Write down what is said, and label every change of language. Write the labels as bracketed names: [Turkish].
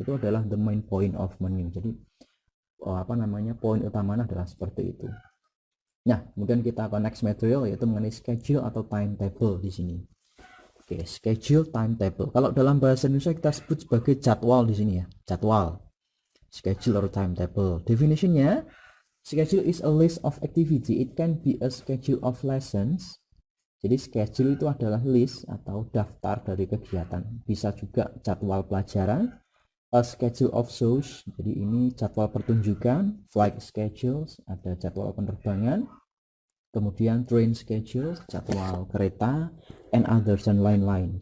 [Indonesian] Itu adalah [English] the main point of menu. [Indonesian] Jadi poin utamanya adalah seperti itu. Nah, kemudian kita ke next material, yaitu mengenai schedule atau timetable di sini. Oke, schedule, timetable. Kalau dalam bahasa Indonesia kita sebut sebagai jadwal di sini ya, jadwal. [English] Schedule atau timetable. Definitionnya, schedule is a list of activity. It can be a schedule of lessons. [Indonesian] Jadi schedule itu adalah list atau daftar dari kegiatan. Bisa juga jadwal pelajaran. [English] A schedule of shows, [Indonesian] jadi ini jadwal pertunjukan. Flight schedules, ada jadwal penerbangan. Kemudian train schedules, jadwal kereta, and others, dan lain-lain.